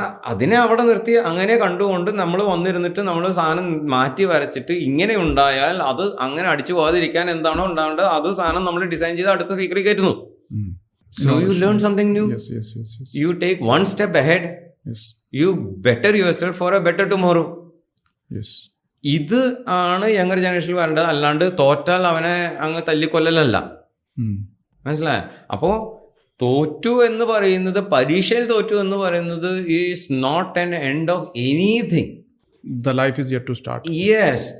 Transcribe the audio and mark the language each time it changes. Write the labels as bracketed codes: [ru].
[ml] അതിനെ അവിടെ നിർത്തി അങ്ങനെ കണ്ടുകൊണ്ട് നമ്മൾ വന്നിരുന്നിട്ട് നമ്മൾ സാധനം മാറ്റി വരച്ചിട്ട് ഇങ്ങനെ ഉണ്ടായാൽ അത് അങ്ങനെ അടിച്ചു പോകാതിരിക്കാൻ എന്താണോ ഉണ്ടാവേണ്ടത് അത് സാധനം നമ്മൾ ഡിസൈൻ ചെയ്ത് അടുത്ത സ്പീക്കറിൽ കയറ്റുന്നു. [en] So you learn something new. Yes. You take one step ahead. Yes. You better yourself for a better tomorrow. Yes. [ml] ഇത് ആണ് യങ്ങർ ജനറേഷനിൽ വരേണ്ടത്. അല്ലാണ്ട് തോറ്റാൽ അവനെ അങ്ങ് തല്ലിക്കൊല്ലലല്ല. മനസ്സിലായോ? അപ്പോ തോറ്റു എന്ന് പറയുന്നത്, പരീക്ഷയിൽ തോറ്റു എന്ന് പറയുന്നത് [en] Is not an end of anything. The life is yet to start. Yes.